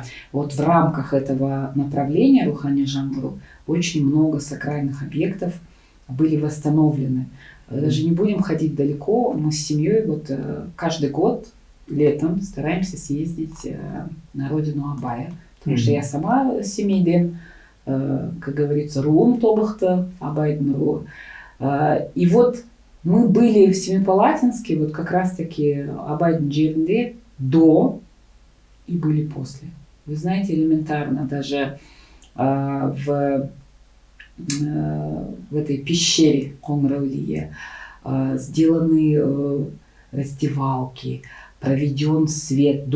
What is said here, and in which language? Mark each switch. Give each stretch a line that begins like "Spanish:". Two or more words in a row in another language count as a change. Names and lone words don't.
Russian: Вот в рамках этого направления «Рухани Жаңғыру» очень много сакральных объектов были восстановлены. Даже не будем ходить далеко, мы с семьей вот каждый год летом стараемся съездить на родину Абая, потому что я сама семейден, как говорится,
Kazakh: руым тобықты, Абайдың руы.
Russian: И вот мы были в Семипалатинске, вот как раз-таки
Kazakh: Абайдың жерінде
Russian: до и были после. Вы знаете, элементарно даже в этой пещере Қоңыр-Әулие сделаны раздевалки, проведен свет.